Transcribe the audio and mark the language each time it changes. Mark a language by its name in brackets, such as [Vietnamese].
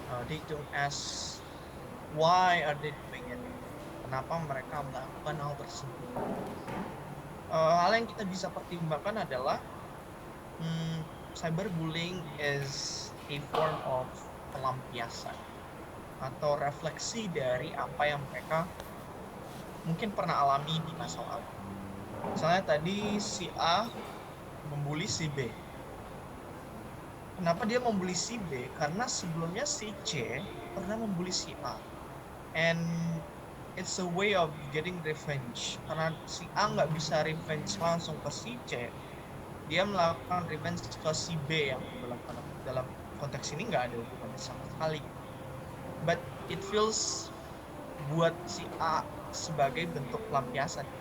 [English] They don't ask why are they doing it, [Indonesian] kenapa mereka melakukan hal tersebut. Hal yang kita bisa pertimbangkan adalah cyberbullying [English] is a form of [Indonesian] pelampiasan atau refleksi dari apa yang mereka mungkin pernah alami di masa lalu. Misalnya tadi si A membuli si B. Kenapa dia membuli si B? Karena sebelumnya si C pernah membuli si A. [English] And it's a way of getting revenge. [Indonesian] Karena si A nggak bisa revenge langsung ke si C, dia melakukan revenge ke si B yang dalam konteks ini nggak ada hubungannya sama sekali. [English] But it feels [Indonesian] buat si A sebagai bentuk pelampiasan.